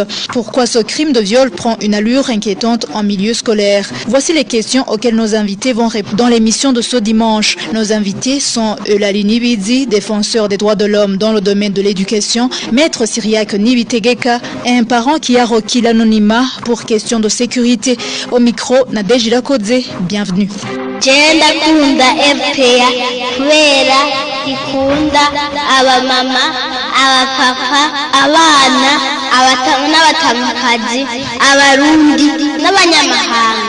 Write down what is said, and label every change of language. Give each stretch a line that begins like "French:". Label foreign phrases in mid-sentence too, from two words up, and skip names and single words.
French: Pourquoi ce crime de viol prend une allure inquiétante en milieu scolaire? Voici les questions auxquelles nos invités vont répondre dans l'émission de ce dimanche. Nos invités sont Eulalie Nibizi, défenseur des droits de l'homme dans le domaine de l'éducation, Maître Syriac Nibitegeka et un parent qui a requis l'anonymat pour question de sécurité. Au micro, Nadej Irakoze, bienvenue.
Rundi: Jenda kunda FPA kubera ikunda abamama abapapa abana n'abatamakazi abarundi n'abanyamahanga.